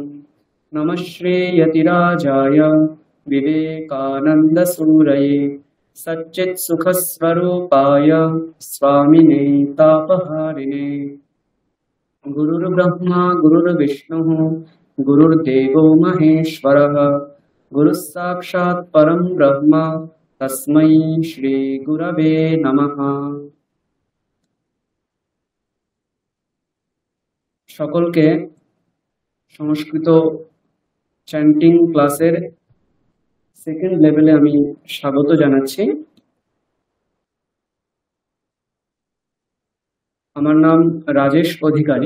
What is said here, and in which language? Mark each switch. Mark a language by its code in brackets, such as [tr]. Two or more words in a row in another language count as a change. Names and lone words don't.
[sa] नमः श्रीयतिराजाय विवेकानन्दसूरये सच्चित्सुखस्वरूपाय स्वामिने तापहारिणे। गुरुर्ब्रह्मा गुरुर्विष्णुः गुरुर्देवो महेश्वरः गुरुः साक्षात् परं ब्रह्म तस्मै श्री गुरवे नमः। [bn] সকলকে সংস্কৃত [en] chanting class second level [bn] আমি স্বাগত জানাচ্ছি। আমার নাম রাজেশ অধিকারী।